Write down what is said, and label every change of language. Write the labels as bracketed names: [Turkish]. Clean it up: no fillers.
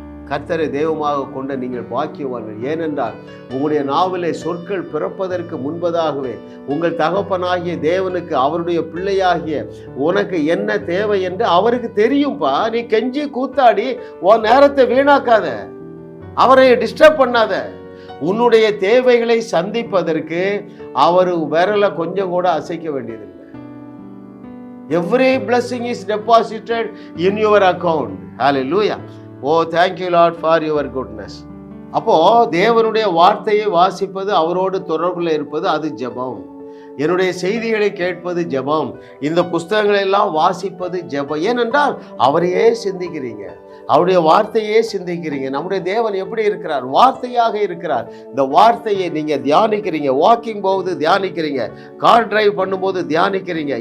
[Tamil] கர்த்தரை தெய்வமாக கொண்ட நீங்கள் பாக்கியவான்கள். ஏனென்றால் உங்களுடைய நாவிலே சொற்கள் பிறப்பதற்கு முன்பதாகவே உங்கள் தகப்பனாகிய தேவனுக்கு அவருடைய பிள்ளையாகிய உனக்கு என்ன தேவை என்று அவருக்கு தெரியும்பா. நீ கெஞ்சி கூத்தாடி உன் நேரத்தை வீணாக்காத, அவரை டிஸ்டர்ப் பண்ணாத. உன்னுடைய தேவைகளை சந்திப்பதற்கு அவர் விரலை கொஞ்சம் கூட அசைக்க வேண்டியதில்லை. [English] Every blessing is deposited in your account. Hallelujah. Oh, thank you Lord for your goodness. [Tamil] அப்போ தேவனுடைய வார்த்தையை வாசிப்பது, அவரோடு தொடர்பில் இருப்பது, அது ஜெபம். என்னுடைய செய்திகளை கேட்பது ஜெபம். இந்த புஸ்தகங்களை எல்லாம் வாசிப்பது ஜெபம். ஏனென்றால் அவரையே சிந்திக்கிறீங்க, அவருடைய வார்த்தையே சிந்திக்கிறீங்க. நம்முடைய தேவன் எப்படி இருக்கிறார்? வார்த்தையாக இருக்கிறார். இந்த வார்த்தையை நீங்க தியானிக்கிறீங்க, வாக்கிங் போகுது தியானிக்கிறீங்க, கார் டிரைவ் பண்ணும்போது தியானிக்கிறீங்க.